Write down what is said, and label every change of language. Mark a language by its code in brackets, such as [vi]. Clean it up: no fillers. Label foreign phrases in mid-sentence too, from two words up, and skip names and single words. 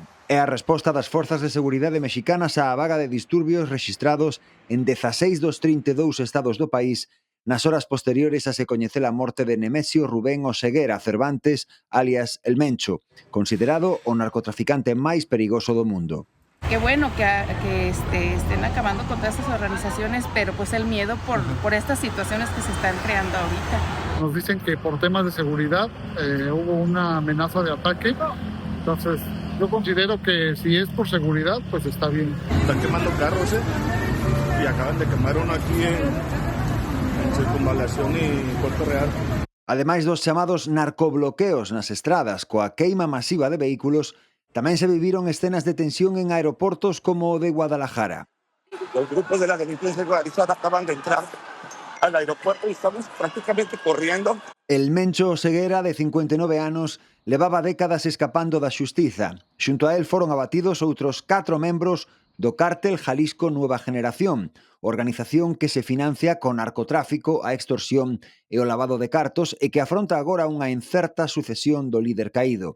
[gl] É a resposta das forzas de seguridade mexicanas á vaga de disturbios rexistrados en 16 dos 32 estados do país nas horas posteriores a se coñecer a morte de Nemesio Rubén Oseguera Cervantes, alias El Mencho, considerado o narcotraficante máis perigoso do mundo. [es] Qué bueno que estén acabando con todas estas organizaciones, pero pues el miedo por estas situaciones que se están creando ahorita. Nos dicen que por temas de seguridad hubo una amenaza de ataque, entonces yo considero que si es por seguridad, pues está bien. Están quemando carros y acaban de quemar uno aquí en Circunvalación y Puerto Real. [gl] Ademais dos chamados narcobloqueos nas estradas coa queima masiva de vehículos, tamén se viviron escenas de tensión en aeroportos como o de Guadalajara. [es] Los grupos de la delincuencia organizada acaban de entrar al aeropuerto y estamos prácticamente corriendo. [gl] El Mencho Oseguera, de 59 anos, levaba décadas escapando da xustiza. Xunto a él foron abatidos outros 4 membros do cártel Jalisco Nueva Generación, organización que se financia con narcotráfico, a extorsión e o lavado de cartos e que afronta agora unha incerta sucesión do líder caído.